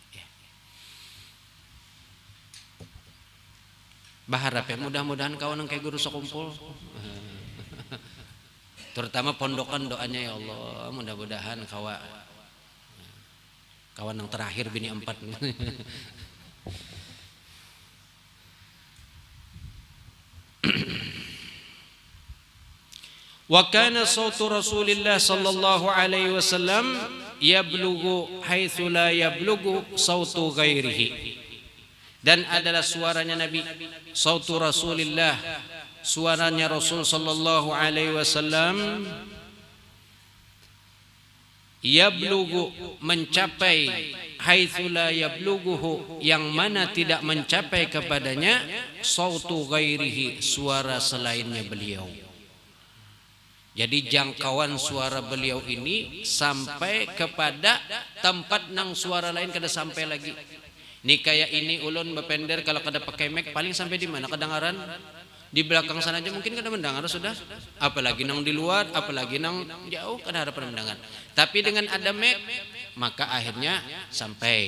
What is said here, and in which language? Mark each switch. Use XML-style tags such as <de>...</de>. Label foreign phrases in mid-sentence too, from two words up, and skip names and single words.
<bjn>Baharap ya, mudah-mudahan kawan yang kayak guru sekumpul, terutama pondokan, doanya ya Allah, mudah-mudahan kawan yang terakhir bini 4.</bjn> <ar>وكان صوت رسول الله صلى الله عليه وسلم يبلغ حيث لا يبلغ صوت غيره.</ar> <id>Dan adalah suaranya Nabi,</id> <ar>sautu Rasulillah,</ar> <id>suaranya Rasul</id> <ar>sallallahu alaihi wasallam,</ar> <id>yablughu, mencapai,</id> <ar>haitsu la yablughu,</ar> <id>yang mana tidak mencapai kepadanya,</id> <ar>sautu ghairihi,</ar> <id>suara selainnya beliau.</id> <bjn>Jadi jangkauan suara beliau ini sampai kepada tempat nang suara lain kada sampai lagi. Ini kayak ini ulun bepender kalau kada pakai mic paling sampai di mana kedengaran? Di belakang sana aja mungkin kada mendengar sudah. Apalagi nang di luar, apalagi nang jauh kada harapan mendengar.</bjn> <id>Tapi dengan ada mic maka akhirnya sampai.</id>